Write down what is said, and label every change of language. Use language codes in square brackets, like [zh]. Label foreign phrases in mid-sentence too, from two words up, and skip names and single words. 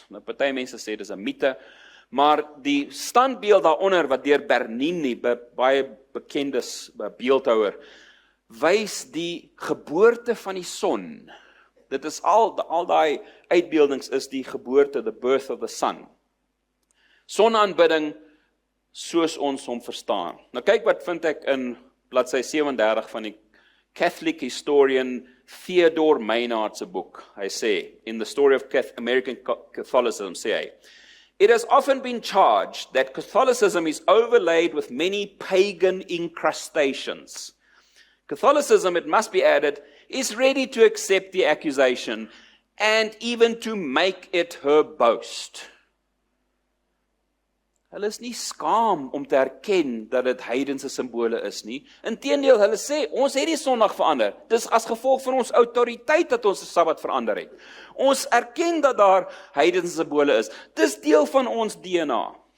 [af] Nou party mense sê dis 'n mite, maar die standbeeld daaronder wat deur Bernini, baie bekende beeldhouer, wys die geboorte van die son. Dit is al daai uitbeeldings is die geboorte, [en] the birth of the sun. [af] Sonaanbidding soos ons hom verstaan. Nou kyk wat vind ek in bladsy 37 van die [en] Catholic historian [af] Theodore Maynard se boek. Hy sê, [en] in the story of American Catholicism, [af] sê hy, [en] it has often been charged that Catholicism is overlaid with many pagan incrustations. Catholicism, it must be added, is ready to accept the accusation and even to make it her boast. [af] Hulle is nie skaam om te erken dat dit heidense simbole is nie. Inteendeel, hulle sê, ons het die Sondag verander. Dis as gevolg van ons autoriteit dat ons die Sabbat verander het. Ons erken dat daar heidense simbole is. Dis deel van ons DNA.